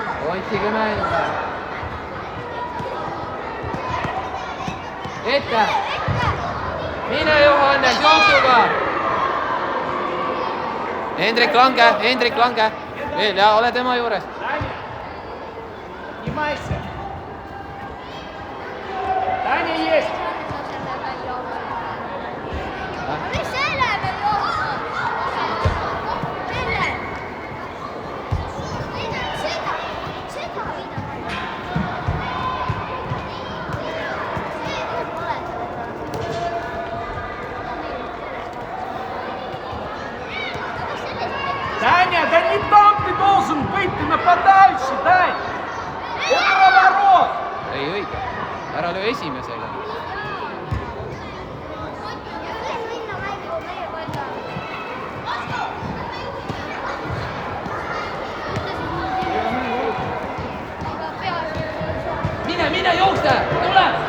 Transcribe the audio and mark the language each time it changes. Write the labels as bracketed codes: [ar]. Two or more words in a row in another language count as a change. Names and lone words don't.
[et] otsige mänge. Ette. Mine Johannes, jooksuga. Hendrik lange. Veel ja, ole tema juures. [ru] Поднимайся. Таня есть. Таня, да не там ты должен быть, ты нападающий, дай! Около ворот! [et] Ei õige, ära löö esimesele. Mine, jookse, tule!